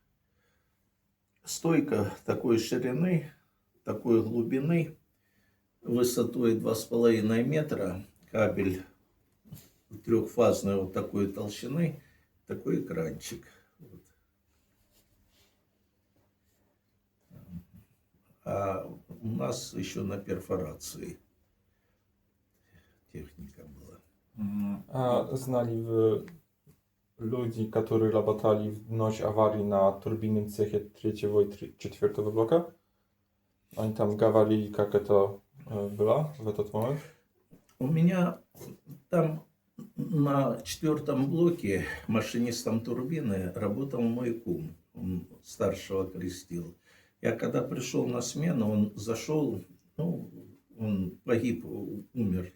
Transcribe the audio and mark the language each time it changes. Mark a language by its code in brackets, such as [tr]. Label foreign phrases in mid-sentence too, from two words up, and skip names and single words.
[ru] Стойка такой ширины, такой глубины, высотой 2,5 метра, кабель трехфазной вот такой толщины, такой экранчик. Вот. А у нас еще на перфорации техника была. [pl] A znali wy ludzi, którzy работали w noc awarii na turbinnym cechie trzeciego i czwartego bloka? Oni tam [ru] говорили, как это было в этот момент? У меня там на 4-м блоке машинистом турбины работал мой кум. Он старшего крестил. Я когда пришел на смену, он зашел, ну, он погиб, умер.